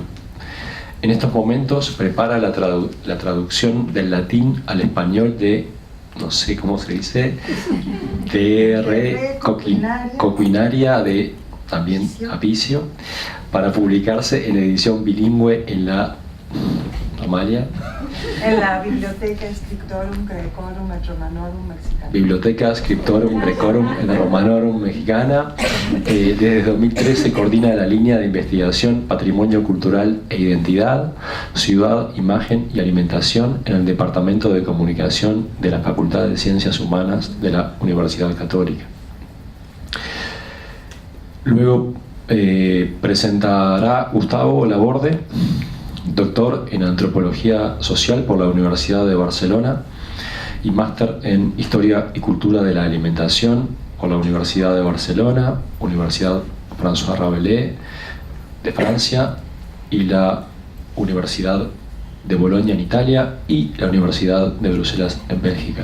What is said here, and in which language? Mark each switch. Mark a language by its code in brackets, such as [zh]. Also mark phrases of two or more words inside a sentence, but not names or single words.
[es] En estos momentos prepara la traducción del latín al español de, no sé cómo se dice, de Coquinaria de también Apicio, para publicarse en edición bilingüe en la Amalia. En la Biblioteca Scriptorum Graecorum et Romanorum Mexicana. Biblioteca Scriptorum Graecorum et Romanorum Mexicana. Desde 2013 coordina la línea de investigación Patrimonio Cultural e Identidad, Ciudad, Imagen y Alimentación en el Departamento de Comunicación de la Facultad de Ciencias Humanas de la Universidad Católica. Luego presentará Gustavo Laborde, doctor en Antropología Social por la Universidad de Barcelona y máster en Historia y Cultura de la Alimentación por la Universidad de Barcelona, Universidad François Rabelais de Francia y la Universidad de Bolonia en Italia y la Universidad de Bruselas en Bélgica.